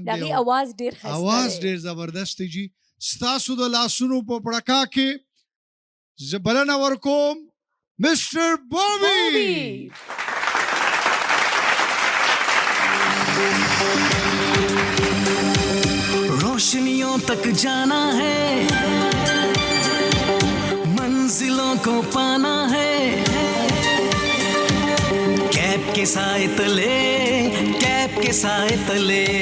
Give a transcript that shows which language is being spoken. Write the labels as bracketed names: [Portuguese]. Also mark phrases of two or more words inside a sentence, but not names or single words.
[Pashto] د دی هغې اواز ډېر ښایسته आवाज دی ډېر زبردست دی جی ستاسو د لاسونو په پړکا کې زه بلنه ورکوم مسٹر بوبی [Urdu] روشنیوں تک جانا ہے منزلوں کو پانا ہے کیپ کے سائے تلے کیپ کے سائے تلے